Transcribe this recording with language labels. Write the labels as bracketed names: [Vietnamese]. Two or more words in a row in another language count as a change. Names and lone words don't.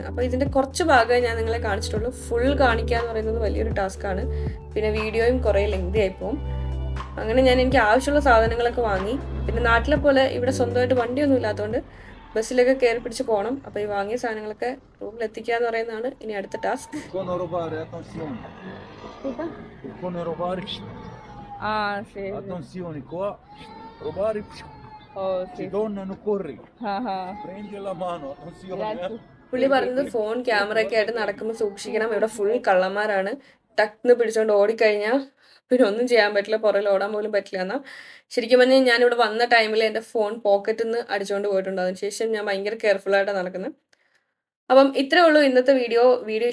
[Malayalam] അപ്പോൾ ഇതിന്റെ കുറച്ച് ഭാഗമേ ഞാൻ നിങ്ങളെ കാണിച്ചിട്ടുള്ളൂ. ഫുൾ കാണിക്കുക എന്ന് പറയുന്നത് വലിയൊരു ടാസ്ക്കാണ്. പിന്നെ വീഡിയോയും കുറേ ലെങ്തി ആയിപ്പോവും. അങ്ങനെ ഞാൻ എനിക്ക് ആവശ്യമുള്ള സാധനങ്ങളൊക്കെ വാങ്ങി. പിന്നെ നാട്ടിലെ പോലെ ഇവിടെ സ്വന്തമായിട്ട് വണ്ടിയൊന്നും ഇല്ലാത്തതുകൊണ്ട് ബസ്സിലൊക്കെ കയറി പിടിച്ച് പോകണം. അപ്പോൾ ഈ വാങ്ങിയ സാധനങ്ങളൊക്കെ റൂമിൽ എത്തിക്കുക എന്ന് പറയുന്നതാണ് ഇനി അടുത്ത ടാസ്ക്. [Italian] Attenzione qua, rubare, si donano corri, prendi la mano, attenzione. [Malayalam] പുള്ളി പറഞ്ഞത് [English] phone camera [Malayalam] ഒക്കെ ആയിട്ട് നടക്കുമ്പോൾ സൂക്ഷിക്കണം, ഇവിടെ ഫുൾ കള്ളന്മാരാണ്, ടക്ന്ന് പിടിച്ചോണ്ട് ഓടിക്കഴിഞ്ഞാൽ പിന്നെ ഒന്നും ചെയ്യാൻ പറ്റില്ല, പുറകിൽ ഓടാൻ പോലും പറ്റില്ല എന്നാ. ശരിക്കും പറഞ്ഞാൽ ഞാനിവിടെ വന്ന ടൈമിൽ എൻ്റെ ഫോൺ പോക്കറ്റിൽ നിന്ന് അടിച്ചുകൊണ്ട് പോയിട്ടുണ്ട്. അതിനുശേഷം ഞാൻ ഭയങ്കര കെയർഫുള്ളായിട്ടാണ് നടക്കുന്നത്. അപ്പം ഇത്രേ ഉള്ളൂ ഇന്നത്തെ വീഡിയോ.